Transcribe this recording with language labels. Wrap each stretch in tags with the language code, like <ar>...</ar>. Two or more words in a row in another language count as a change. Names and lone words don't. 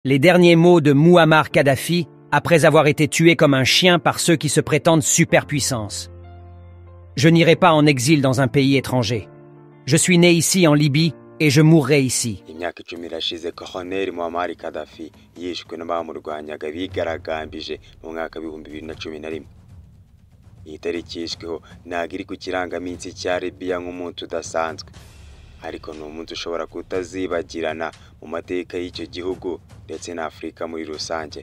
<fr>Les derniers mots de Mouammar Kadhafi après avoir été tué comme un chien par ceux qui se prétendent superpuissance. Je n'irai pas en exil dans un pays étranger. Je suis né ici en Libye et je mourrai ici.</fr> <rw>Imyaka 10 irashize Colonel Mouammar Kadhafi yishwe n'abamurwanyaga bigaragambije mu mwaka wa 2011. Iyi tariki yishweho ntago iri ku kirangaminsi cya Libya nk'umuntu udasanzwe, ariko ni umuntu ushobora kutazibagirana mu mateka y'icyo gihugu ndetse na Afrika muri rusange.</rw>